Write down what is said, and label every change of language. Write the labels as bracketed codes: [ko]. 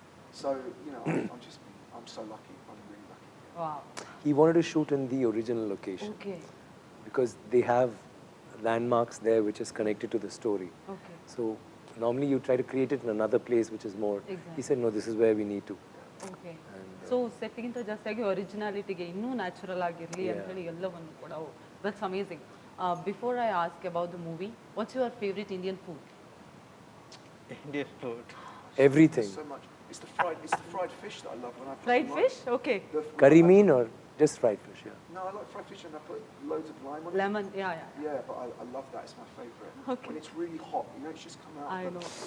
[en] So, I'm so lucky. I'm really lucky. Wow. He wanted to shoot in the original location Okay. because they have landmarks there which is connected to the story. Okay. So normally you try to create it in another place which is more. Exactly. He said, no, this is where we need to. Okay. [kn] So ಸೆಟ್ಟಿಗಿಂತ ಜಾಸ್ತಿಯಾಗಿ ಒರಿಜಿನಾಲಿಟಿಗೆ ಇನ್ನೂ natural ಆಗಿರಲಿ ಅಂತ ಹೇಳಿ ಎಲ್ಲವನ್ನು ಕೂಡ [en] That's amazing. Before I ask about the movie, what's your favourite Indian food? Indian food. Everything. So much. It's the fried fish that I love when I put Fried lime- fish? Okay. Curry mean or just fried fish? Yeah. No, I like fried fish and I put loads of lime on it. Lemon, yeah. Yeah, but I love that. It's my favourite. Okay. When it's really hot, it's just come out. I know.